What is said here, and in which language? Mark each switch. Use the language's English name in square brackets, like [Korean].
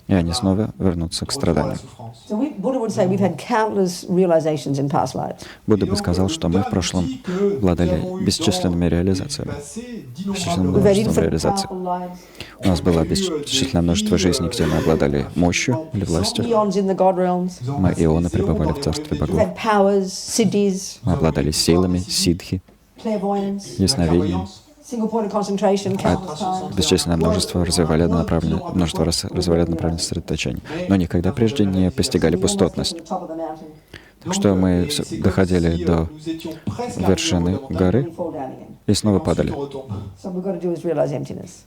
[Russian] и они снова вернутся к страданию. [English] So Buddha would say we've had countless realizations in past lives. [Russian] Будда бы сказал, что мы в прошлом обладали бесчисленными реализациями, бесчисленным [English] We've had [Russian] множеством [English] infinite [Russian] реализаций. [English] powerful lives. [Russian] У нас было бесчисленное множество жизней, где мы обладали мощью или властью. [English] Eons in the God realms. [Russian] Мы ионы пребывали в царстве [English] We've [Russian] богов. [English] had powers, siddhis, [Russian] Мы обладали силами, сидхи, [English] clairvoyance, [Russian] ясновидением. [English] single point of concentration, countless times. [Russian] Бесчисленное множество развивали однонаправленное сосредоточение. Но никогда прежде не постигали пустотность. [English] Top of the mountain. [Russian] Так что мы доходили до вершины горы и снова падали. [English] So what we've got to do is realize emptiness.